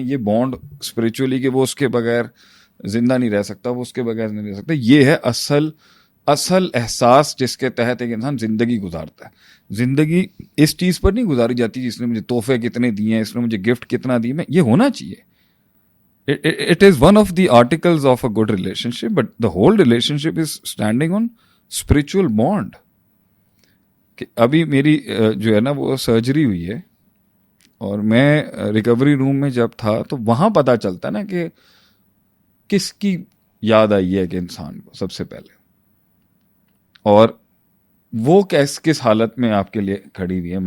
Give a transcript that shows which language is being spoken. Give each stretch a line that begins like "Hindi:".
Urdu: یہ bond spiritually کہ وہ اس کے بغیر زندہ نہیں رہ سکتا, وہ اس کے بغیر نہیں رہ سکتا. یہ ہے اصل احساس جس کے تحت ایک انسان زندگی گزارتا ہے. زندگی اس چیز پر نہیں گزاری جاتی جس نے مجھے تحفے کتنے دیے ہیں, اس نے مجھے گفٹ کتنا دی. میں یہ ہونا چاہیے.
English: It is one of the articles of a good relationship, but the whole relationship is standing on spiritual bond.
Urdu: کہ ابھی میری جو ہے نا وہ سرجری ہوئی ہے اور میں ریکوری روم میں جب تھا تو وہاں پتہ چلتا نا کہ کس کی یاد آئی ہے کہ انسان کو سب سے پہلے, اور وہ کس حالت میں آپ کے لیے کھڑی ہوئی ہے.